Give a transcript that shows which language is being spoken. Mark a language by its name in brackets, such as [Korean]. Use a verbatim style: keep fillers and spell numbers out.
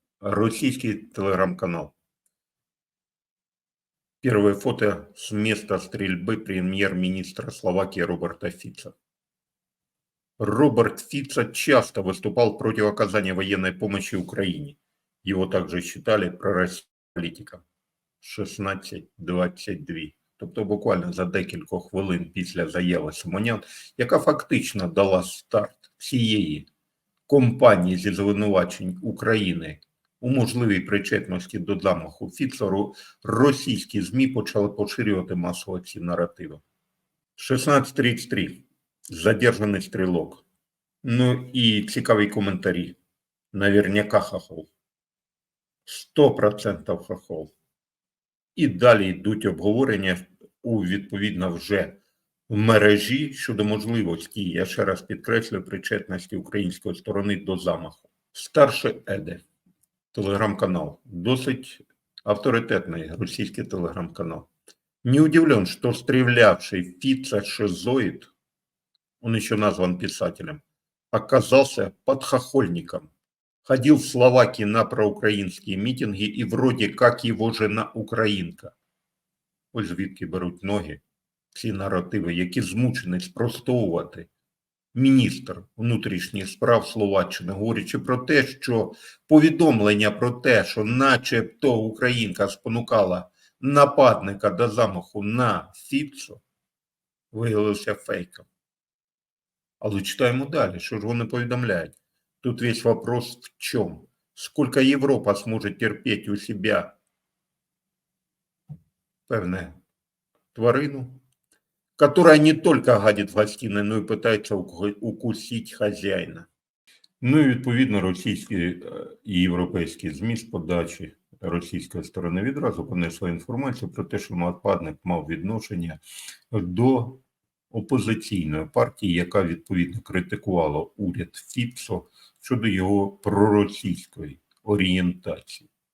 [Ukrainian] Російський телеграм-канал. [Russian] Первое фото с места стрельбы премьер-министра Словакии Роберта Фица. Роберт Фица часто выступал против оказания военной помощи Украине. Его также считали пророссийским политиком. [Ukrainian] шістнадцять двадцять два. Тобто буквально за декілька хвилин після заяви Симонян, яка фактично дала старт всієї компанії зі звинувачень України у можливій причетності до замаху Фіцеру, російські ЗМІ почали поширювати масово ці наративи. шістнадцять тридцять три. Задержаний стрілок. Ну і цікаві коментарі. [Russian] Наверняка хохол. сто процентів хохол. [Ukrainian] І далі йдуть обговорення у відповідно вже в мережі щодо можливості, я ще раз підкреслюю, причетності української сторони до замаху. Старше Еде, телеграм-канал, досить авторитетний російський телеграм-канал. [Russian] Не удивлен, что стрелявший Фица шизоид, он еще назван писателем, оказался подхохольником. Ходил в Словакии на проукраинские митинги, и вроде как его жена украинка. [Ukrainian] Ось звідки беруть ноги ці наративи, які змучений спростовувати міністр внутрішніх справ Словаччини, говорячи про те, що повідомлення про те, що начебто українка спонукала нападника до замаху на Фіцо, виявилося фейком. Але читаємо далі, що ж вони повідомляють. [Russian] Тут весь вопрос в чем? Сколько Европа сможет терпеть у себя, певне, тварину, которая не только гадит в гостиной, но и пытается уку- укусить хозяина. [Ukrainian] Ну і відповідно російські е, і європейські ЗМІ з подачі російської сторони відразу понесли інформацію про те, що нападник мав відношення до опозиційної партії, яка відповідно критикувала уряд Фіцо щодо його проросійської орієнтації.